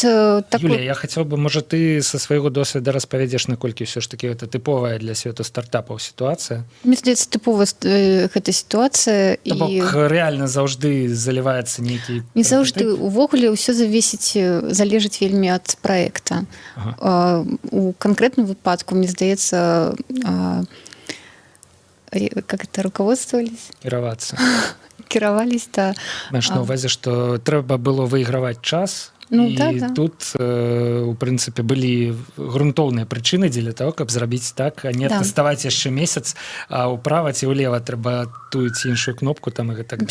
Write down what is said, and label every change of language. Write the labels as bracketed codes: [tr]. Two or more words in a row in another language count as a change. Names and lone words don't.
[be] Юлія, я хацеў бы, можа, ты са свайго досведа распавядзеш, наколькі ўсё ж такі гэта тыповая для свету стартапаў сітуацыя? Мне здаецца, тыповая гэта сітуацыя. То бок рэальна заўжды заліваецца нейкі... Не заўжды. Увогуле ўсё залежыць вельмі ад праекта. У канкрэтным выпадку, мне здаецца, [ru] как это, руководствовались? [be] Кіравались, да. Маеш на ўвазе, што трэба было выйграваць час, і тут, у прынцыпе, былі грунтоўныя прычыны дзеля таго, каб зрабіць так, а не тэставаць яшчэ месяц, а ўправа ці ўлева трэба тую ці іншую кнопку там і гэтак далей.